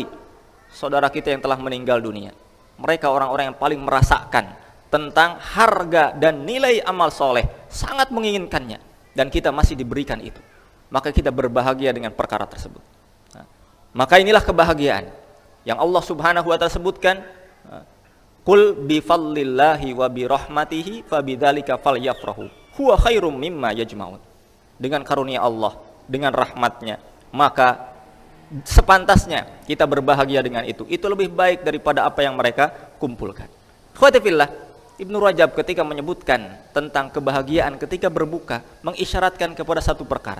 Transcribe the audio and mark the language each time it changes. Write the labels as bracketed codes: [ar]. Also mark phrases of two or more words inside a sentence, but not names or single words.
[id] Saudara kita yang telah meninggal dunia, mereka orang-orang yang paling merasakan tentang harga dan nilai amal soleh, sangat menginginkannya, dan kita masih diberikan itu. Maka kita berbahagia dengan perkara tersebut. Maka inilah kebahagiaan yang Allah [ar] سبحانه وتعالى [id] sebutkan, [ar] قل بفضل الله وبرحمته فبذلك فليفرحوا. هو خير مما يجمعون. [id] Dengan karunia Allah, dengan rahmatnya, maka sepantasnya kita berbahagia dengan itu. Itu lebih baik daripada apa yang mereka kumpulkan. [ar] إخوتي في الله, [id] Ibnu Rajab ketika menyebutkan tentang kebahagiaan ketika berbuka mengisyaratkan kepada satu perkara.